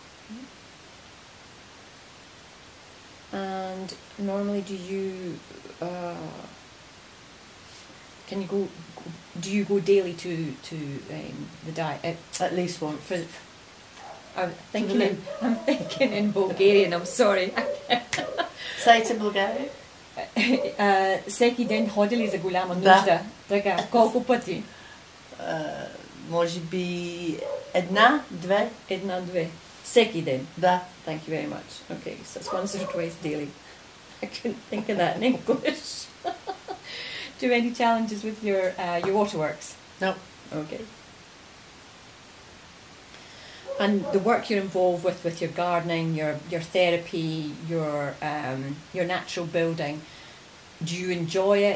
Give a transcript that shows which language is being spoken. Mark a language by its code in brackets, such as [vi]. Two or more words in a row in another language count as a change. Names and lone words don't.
[en] And normally do you do you go daily to the diet? At least once. I'm thinking in Bulgarian, I'm sorry. Say it in Bulgarian. [bg] Всеки ден ходи ли за голяма Да. нужда? Така, колко пъти? Може би една-две. Една-две. Всеки ден. Да. [en] Thank you very much. Okay, so it's once or twice daily. I couldn't think of that in English. Do you have any challenges with your waterworks? No. Okay. And the work you're involved with your gardening, your therapy, your natural building, do you enjoy it?